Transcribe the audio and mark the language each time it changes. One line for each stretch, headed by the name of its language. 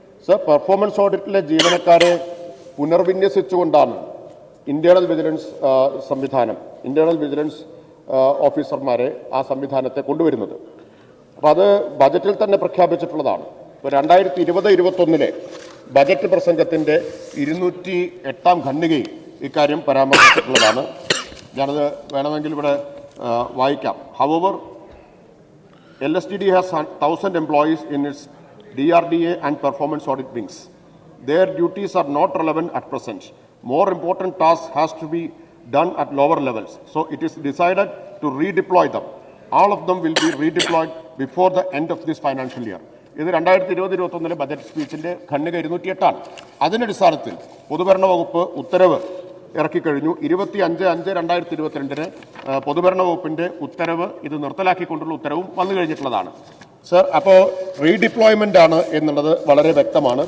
Malayalam: Sir, performance ഓഡിറ്റിലെ ജീവനക്കാരെ പുനർവിന്യസിച്ചുകൊണ്ടാണ് internal vigilance സംവിധാനം, internal vigilance ഓഫീസർമാരെ ആ സംവിധാനത്തെ കൊണ്ടുവരുന്നത്. അപ്പോൾ അത് ബജറ്റിൽ തന്നെ പ്രഖ്യാപിച്ചിട്ടുള്ളതാണ്. ഇപ്പോൾ 2020-21 ബജറ്റ് പ്രസംഗത്തിൻ്റെ 208 ഖണ്ഡികയിൽ ഇക്കാര്യം പരാമർശിച്ചിട്ടുള്ളതാണ്. ഞാനത് വേണമെങ്കിൽ ഇവിടെ വായിക്കാം.
English: Our LSTD has 1,000 employees in its DRDA and performance audit wings. Their duties are not relevant at present. More important tasks has to be done at lower levels. So it is decided to redeploy them. All of them will be redeployed before the end of this financial year.
Malayalam: ഇത് 2020-21 budget സ്പീച്ചിൻ്റെ ഖണ്ഡിക 208 ആണ്. അതിൻ്റെ അടിസ്ഥാനത്തിൽ പൊതുഭരണ വകുപ്പ് ഉത്തരവ് ഇറക്കിക്കഴിഞ്ഞു. 25/5/2022 പൊതുഭരണ വകുപ്പിൻ്റെ ഉത്തരവ് ഇത് നിർത്തലാക്കിക്കൊണ്ടുള്ള ഉത്തരവും വന്നു കഴിഞ്ഞിട്ടുള്ളതാണ്. സർ, അപ്പോൾ റീഡിപ്ലോയ്മെൻ്റ് ആണ് എന്നുള്ളത് വളരെ വ്യക്തമാണ്.